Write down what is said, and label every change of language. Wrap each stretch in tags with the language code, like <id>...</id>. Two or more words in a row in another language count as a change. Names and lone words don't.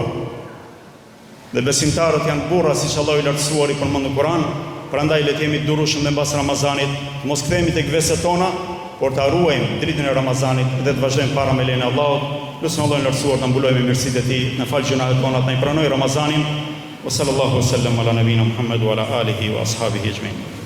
<sq>Dhe besimtarët janë burra, siç Allahu i lartësuar i përmend në Kur'an. Prandaj le të jemi të durueshëm dhe mbas Ramazanit, të mos kthehemi tek veset tona, por ta ruajmë dritën e Ramazanit dhe të vazhdojmë para me lejen e Allahut. Lutem Allahun e lartësuar ta mbulojmë me mirësitë e tij, na fal gjunahet tona, na i pranoj Ramazanin.</sq> <ar>وصلى الله سلم على نبينا محمد وعلى آله وأصحابه أجمعين.</ar>